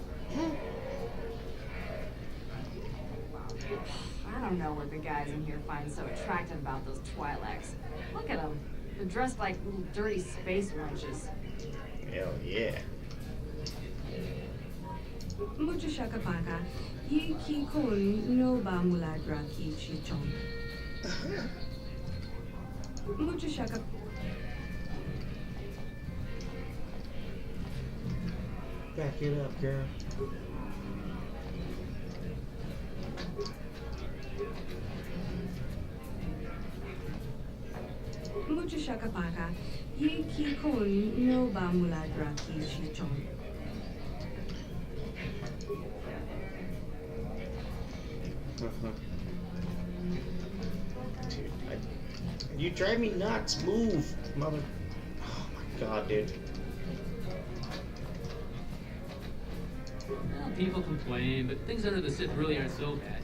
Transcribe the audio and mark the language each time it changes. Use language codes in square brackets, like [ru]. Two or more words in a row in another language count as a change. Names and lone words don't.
[en] I don't know what the guys in here find so attractive about those Twi'leks. Look at them. They're dressed like little dirty space wenches. Hell yeah. Mucho shakapaka. Ye ki kun no ba muladra ki chichon. Mucho shaka. Back it up, girl. Mucho shakapaka. Ye ki kun no ba muladra ki chichon. Dude, you drive me nuts. Move, mother. Oh my god, dude. Well, people complain, but things under the Sith really aren't so bad.